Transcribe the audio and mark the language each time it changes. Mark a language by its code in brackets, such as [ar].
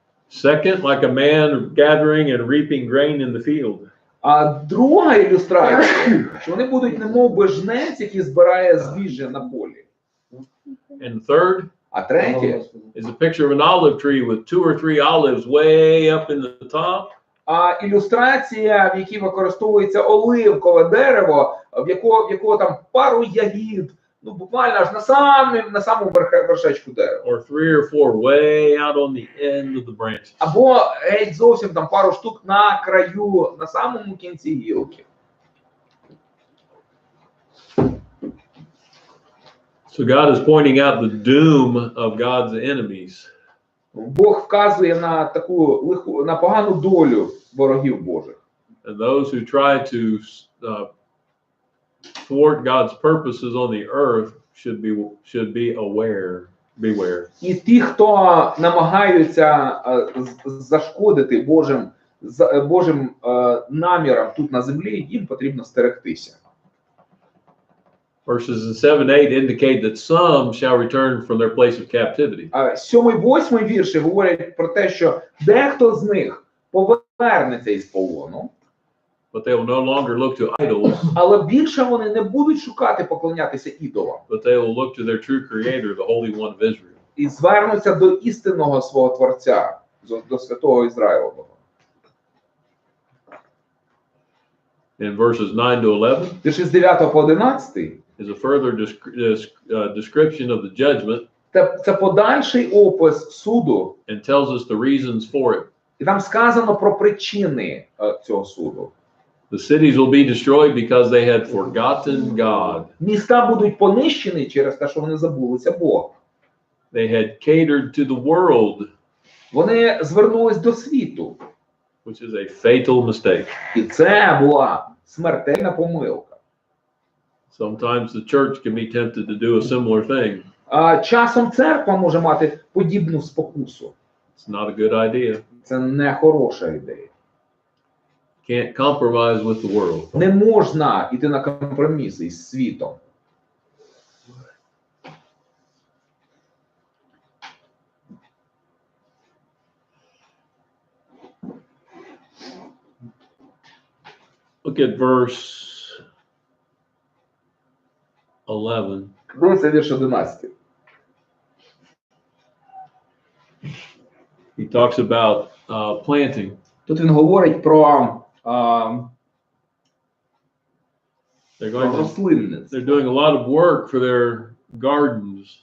[en] Second, like a man gathering and reaping grain in the field. [uk] А друга ілюстрація, що вони будуть немов би жнець, який збирає збіжжя на полі. [en] And third, [uk] А третє [en] is a picture of an olive tree with 2 or 3 olives way up in the top. [uk] ілюстрація, в якій використовується оливкове дерево, в якого там пару ягід, ну буквально аж на самому вершечку дерева. [en] Or 3 or 4 way out on the end of the branches. [uk] Або геть зовсім там пару штук на краю, на самому кінці гілки. [en] So God is pointing out the doom of God's enemies. [uk] Бог вказує на таку на погану долю ворогів Божих. [en] And those who try to thwart God's purposes on the earth should be beware. [uk] І ті, хто намагаються зашкодити Божим намірам тут на землі, їм потрібно стерегтися. [en] Verses 7-8 indicate that some shall return from their place of captivity. [uk] 7-8 вірші говорять про те, що дехто з них повернеться із полону. [en] But they will no longer look to idols. [uk] Але більше вони не будуть шукати поклонятися ідолам. [en] But they will look to their true creator, the Holy One of Israel. [uk] І звернуться до істинного свого Творця, до Святого Ізраїлового. [en] In verses 9 to 11, [uk] Вірші з 9 по 11 [en] is a further description of the judgment. [uk] Це подальший опис суду. [en] And tells us the reasons for it. [uk] І там сказано про причини цього суду. [en] The cities will be destroyed because they had forgotten God. [uk] Міста будуть понищені через те, що вони забулися Бога. [en] They had catered to the world. [uk] Вони звернулись до світу. [en] Which is a fatal mistake. [uk] І це була смертельна помилка. [en] Sometimes the church can be tempted to do a similar thing. [uk] Часом церква може мати подібну спокусу. [en] It's not a good idea. [uk] Це не хороша ідея. [en] Can't compromise with the world. [uk] Не можна йти на компроміси із світом. [en] Look at verse 11. [uk] Дивіться вірш 11. [en] He talks about planting. [uk] Тут він говорить про рослинництво. [en] They're doing a lot of work for their gardens.